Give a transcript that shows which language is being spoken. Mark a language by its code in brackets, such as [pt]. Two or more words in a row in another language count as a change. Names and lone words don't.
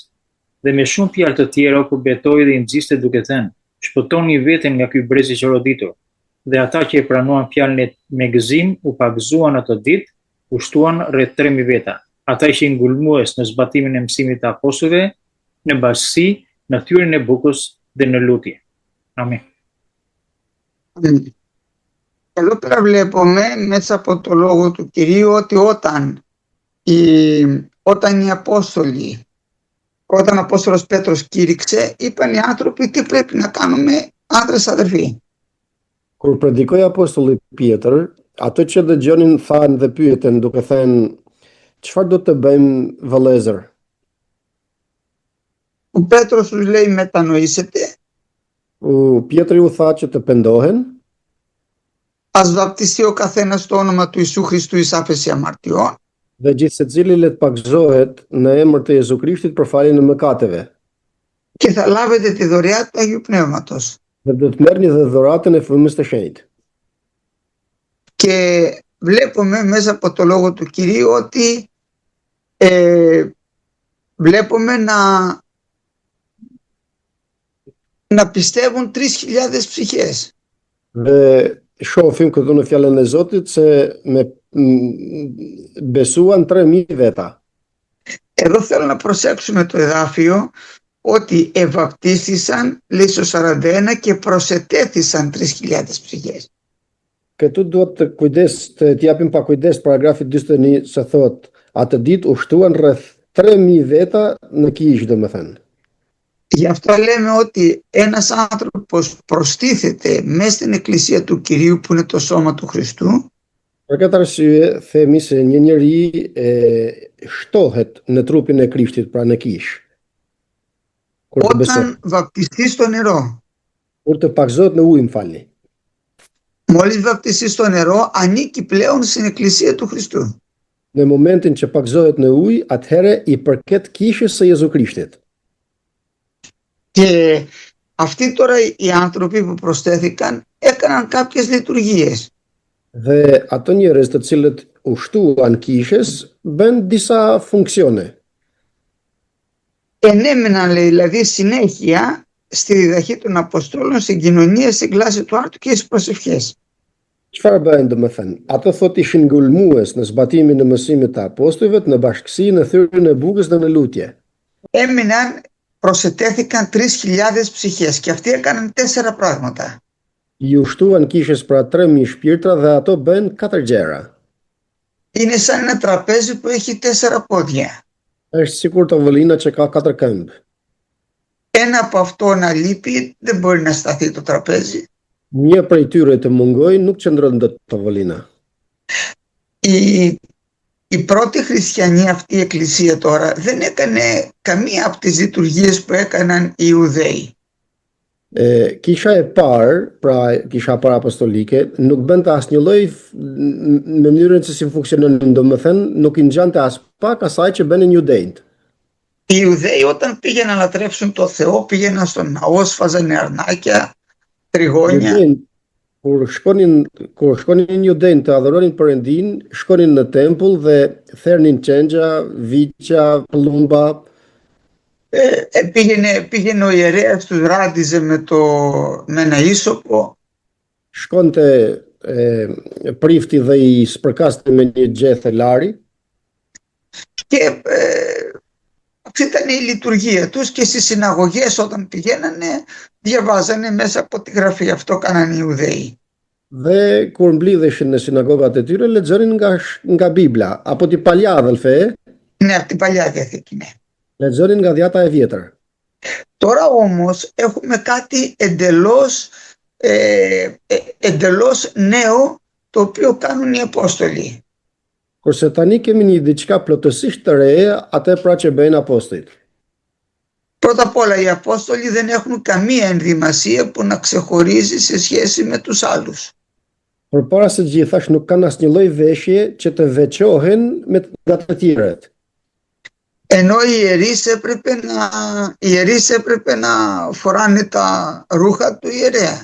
[sq] Dhe me shumë fjalë të tjera u përbetoi dhe i nxiste duke thënë, shpëtoni veten nga ky brez i çoroditur. Dhe ata që e pranuan fjalën me gëzim u pagëzuan atë ditë, u shtuan rreth 3000 veta. Ata ishin ngulmues në zbatimin e mësimit të apostujve, në bashkësi, në thyrjen e bukës dhe në lutje. Amen. [el] Εδώ πέρα βλέπουμε μέσα από το λόγο του Κυρίου ότι όταν οι Απόστολοι, όταν ο Απόστολος Πέτρος κήρυξε, είπαν οι άνθρωποι τι πρέπει να κάνουμε, άντρες αδερφοί. [sq] Kur predikoi apostulli Pietër, ato që dëgjonin thanë dhe pyeten duke thënë, çfarë do të bëjmë vëllezër? [el] Ο Πέτρος τους λέει μετανοήσετε. [sq] Pietri u tha që të pendohen. [el] Ας βαπτιστεί ο καθένας στο όνομα του Ιησού Χριστού εις άφεση αμαρτιών. [sq] Dhe gjithë secili le të pagëzohet në emër të Jezu Krishtit për faljen e mëkateve. [el] Και θα λάβετε τη δωρεά του Αγίου Πνεύματος. [sq] Dhe do të merrni dhe dhuratën e Frymës së Shenjtë. [el] Και βλέπουμε μέσα από το λόγο του Κυρίου ότι βλέπουμε να πιστεύουν 3.000 ψυχές. [sq] Dhe shohim këtu në fjalën e Zotit se besuan 3.000 veta. [el] Εδώ θέλω να προσέξουμε το εδάφιο ότι ευαπτίστησαν λέει στο 41 και προσετέθησαν 3.000 ψυχές. [sq] Këtu duhet të japim pa kujdes paragrafi 41 se thot, atë ditë u shtuan rreth 3.000 veta në kishë, domethënë. [el] Γι' αυτό λέμε ότι ένας άνθρωπος προστίθεται μέσα στην Εκκλησία του Κυρίου που είναι το σώμα του Χριστού. [sq] Për këtë arsye themi se një njeri shtohet në trupin e Krishtit, pra në kishë. [el] Όταν βαπτιστεί στο νερό. [sq] Kur të pagëzohet në ujë, m'falni. [el] Μόλις βαπτιστεί στο νερό, ανήκει πλέον στην Εκκλησία του Χριστού. [sq] Në momentin që pagëzohet në ujë, atëherë i përket kishës së Jezu Krishtit. [el] Και αυτοί τώρα οι άνθρωποι που προσθέθηκαν έκαναν κάποιες λειτουργίες. [sq] Dhe ato njerëz të cilët u shtuan kishës bën disa funksione. [el] Ενέμεναν δηλαδή συνέχεια στη διδαχή των Αποστόλων, στην κοινωνία, στην κλάση του άρτου και στις προσευχές. [sq] Çfarë bëjnë domethënë? Ato thot ishin ngulmues në zbatimin e mësimit të apostujve, në bashkësi, në thyrjen e bukës dhe në lutje. [el] Έμειναν, προσετέθηκαν 3.000 ψυχές και αυτοί έκαναν 4 πράγματα. [sq] Ju shtuan kishës pra 3.000 shpirtra dhe ato bëjnë 4 gjëra. [el] Είναι σαν ένα τραπέζι που έχει 4 πόδια. [sq] Është sikur tavolina që ka 4 këmbë. [el] Ένα από αυτό να λείπει, δεν μπορεί να σταθεί το τραπέζι. [sq] Një prej tyre të mungoj, nuk qëndron dot tavolina. [el] Η πρώτη χριστιανή αυτή η εκκλησία τώρα δεν έκανε καμία από τις λειτουργίες που έκαναν οι Ιουδαίοι. [sq] Kisha e parë, pra kisha e parë apostolike, nuk bënte asnjë lloj në mënyrën se si funksionon, domethënë nuk i ngjante as pak asaj që bënin judejt. [el] Οι Ιουδαίοι όταν πήγαιναν να λατρεύσουν το Θεό πήγαιναν στον ναό, σφάζανε αρνάκια, τριγώνια. [sq] Kur shkonin judejt të adhuronin Perëndin, shkonin në tempull dhe thernin çengja, viça, pëllumba. [el] Πήγαινε ο ιερέας, τους ράντιζε με ένα ίσωπο. [sq] Shkonte prifti dhe i spërkaste me një gjethë lari. [el] Και αυτή ήταν η λειτουργία τους και στις συναγωγές όταν πηγαίνανε διαβάζανε μέσα από τη γραφή. Αυτό κάνανε οι Ιουδαίοι. [sq] Dhe kur mblidheshin në sinagogat e tyre, lexonin nga Bibla, [el] από την Παλιά Αδελφέ. Ναι, από την Παλιά Διαθήκη, ναι. [sq] Lexonin nga Dhjata e Vjetër. [el] Τώρα όμως έχουμε κάτι εντελώς νέο το οποίο κάνουν οι Απόστολοι. [sq] Kurse tani kemi një diçka plotësisht të re, atë pra që bëjnë apostujt. [el] Πρώτα απ' όλα οι Απόστολοι δεν έχουν καμία ενδυμασία που να ξεχωρίζει σε σχέση με τους άλλους. [sq] Përpara së gjithash nuk kanë asnjë lloj veshje që të veçohen nga të tjerët. [el] Ενώ οι ιερείς έπρεπε να φοράνε τα ρούχα του ιερέα.